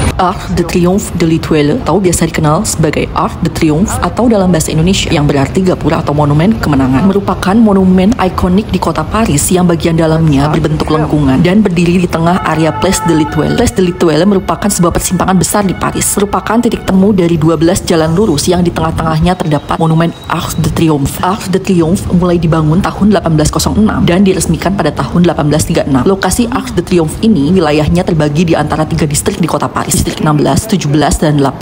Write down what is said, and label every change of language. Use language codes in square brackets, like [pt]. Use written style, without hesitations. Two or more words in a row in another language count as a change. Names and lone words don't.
[id] Arc de Triomphe de l'Étoile, atau biasa dikenal sebagai Arc de Triomphe atau dalam bahasa Indonesia yang berarti gapura atau monumen kemenangan, merupakan monumen ikonik di kota Paris yang bagian dalamnya berbentuk lengkungan dan berdiri di tengah area Place de l'Étoile. Place de l'Étoile merupakan sebuah persimpangan besar di Paris, merupakan titik temu dari 12 jalan lurus yang di tengah-tengahnya terdapat monumen Arc de Triomphe. Arc de Triomphe mulai dibangun tahun 1806 dan diresmikan pada tahun 1836. Lokasi Arc de Triomphe ini wilayahnya terbagi di antara 3 distrik di kota Paris, distrik 16, 17, dan 8.